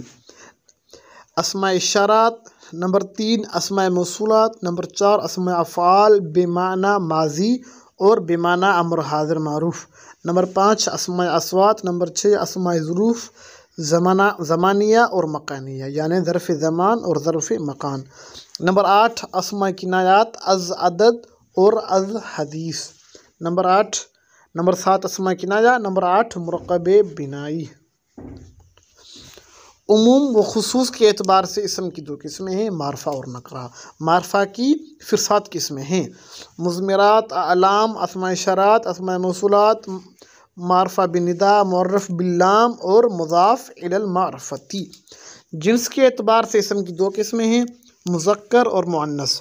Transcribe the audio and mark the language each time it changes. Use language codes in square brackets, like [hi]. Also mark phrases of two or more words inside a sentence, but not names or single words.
[ur] اسماء اشارات، نمبر 3 اسماء موصولات، نمبر 4 اسماء افعال بمعنی ماضی اور بمعنی امر حاضر معروف، نمبر 5 اسماء اصوات، نمبر 6 اسماء ظروف زمانیہ اور مکانیہ یعنی ظرف زمان اور ظرف مکان، نمبر 8 اسماء کنایات از عدد اور از حدیث، نمبر 7 اسماء کنایہ، نمبر 8 مرکب بنائی۔ عموم و خصوص کے اعتبار سے اسم کی 2 قسمیں ہیں، معرفہ اور نکرہ۔ معرفہ کی پھر 7 قسمیں ہیں، مضمرات، اعلام، اسماء اشارات، اسماء موصولات، معرفہ بالنداء، معرف باللام اور مضاف الی المعرفتی۔ جنس کے اعتبار سے اسم کی 2 قسمیں ہیں، مذکر اور مؤنث۔